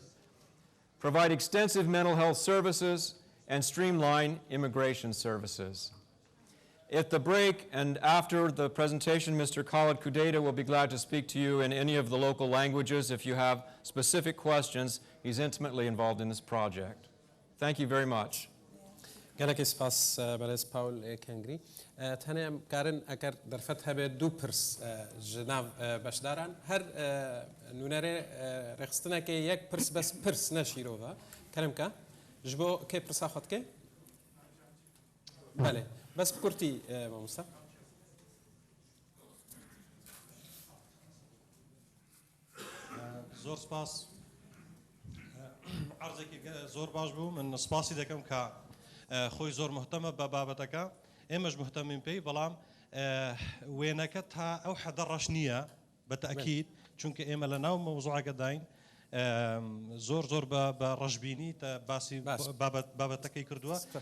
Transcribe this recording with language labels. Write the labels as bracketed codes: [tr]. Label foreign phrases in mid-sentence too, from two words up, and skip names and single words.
[en] Provide extensive mental health services and streamline immigration services. At the break and after the presentation, Mr. Khalid Kudeta will be glad to speak to you in any of the local languages if you have specific questions. He's intimately involved in this project. Thank you very much. [ku] گەلێکی سپاس بەرز پاول کەنگری. تەنێم کارن ئەگەر دەرفەت هەبێت دوو پرس ژناو بەشداران هەر نونەرێ ڕێخستنەکە یەک پرس بەس پرس نەشیرۆڤە کەرمکە ji bo kê pirsa xwe dike? Belê. Bes bi kurtî mamosta. [ckb] زۆر سپاس. عەرزێکی زۆر باش بوو. من سپاسی دەکەم کە خۆی زۆر مهتەمە بە بابەتەکە. ئێمەش مهتەمین پێی، بەڵام وێنەکە تا ئەو حەدە ڕەش نییە بەتەئکید، چونکە ئێمە لە ناو مەوزوعەکە داین زۆر بە ڕەشبینی تا باسی بابەتەکەی کردووە.